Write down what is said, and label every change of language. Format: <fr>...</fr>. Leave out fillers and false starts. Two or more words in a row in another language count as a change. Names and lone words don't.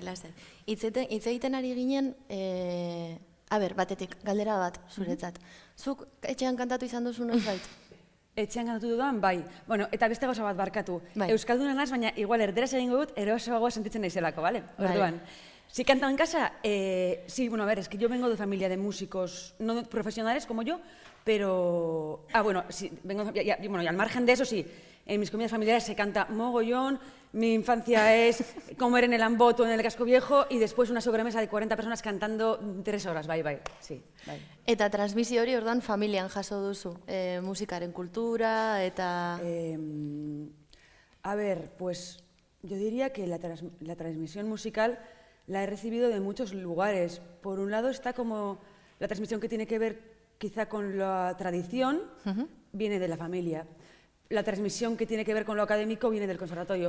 <eu>Hitz egiten ari ginen, batetik, galdera bat zuretzat. Zuk etxean kantatu izan duzu noizbait? Etxean kantatu dudan, bai. Bueno, eta beste gauza bat barkatu. Euskalduna naz, baina igual erderaz egingo dut, erosoagoa sentitzen naizelako, ¿vale? Orduan.</eu> <es>Si cantaba en casa, sí, bueno, a ver, es que yo vengo de familia de músicos no profesionales como yo, pero... bueno, sí, y al margen de eso, sí, en mis comidas familiares se canta mogollón, mi infancia es comer en el Amboto, en el Casco Viejo, y después una sobremesa de 40 personas cantando 3 horas,</es> <eu>bai, sí, bai. Eta transmisio hori orduan familian jaso duzu, musikaren kultura, eta...</eu> <es>A ver, pues yo diría que la transmisión musical la he recibido de muchos lugares. Por un lado está como la transmisión que tiene que ver quizá con la tradición, viene de la familia. La transmisión que tiene que ver con lo académico viene del conservatorio.</es>